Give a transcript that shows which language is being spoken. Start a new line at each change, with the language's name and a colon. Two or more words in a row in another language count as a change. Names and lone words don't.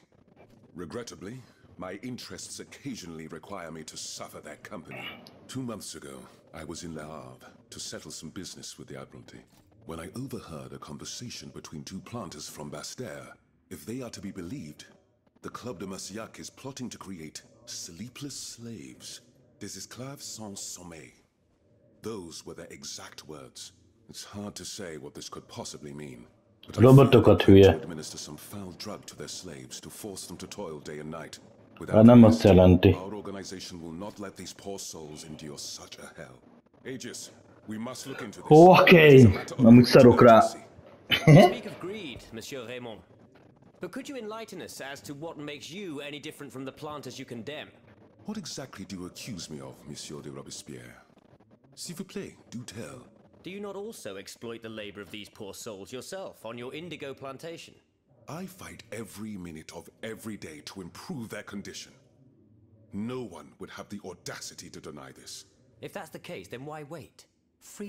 English: Regrettably, my interests occasionally require me to suffer their company. 2 months ago, I was in Le Havre to settle some business with the Admiralty, when I overheard a conversation between two planters from Bastère. If they are to be believed, the Club de Massiac is plotting to create sleepless slaves,
French: des esclaves sans sommeil.
English: Those were their exact words. It's hard to say what this could possibly mean.
Hungarian: Robotokat hülye.
English: Administer some foul drug to their slaves to force them to toil day and night.
Hungarian: Hát nem azt jelenti.
English: Our organization will not let these poor souls endure such a hell. Aegis, we must look into this.
Hungarian: Oké, amúgy szarok rá.
English: Speak of greed, Monsieur Raymond. But could you enlighten us as to what makes you any different from the planters you condemn? What exactly do you accuse me of, Monsieur de Robespierre?
French: S'il vous plaît,
English: do tell. Do you not also exploit the labor of these poor souls yourself on your indigo plantation? I fight every minute of every day to improve their condition. No one would have the audacity to deny this. If that's the case, then why wait? Free them.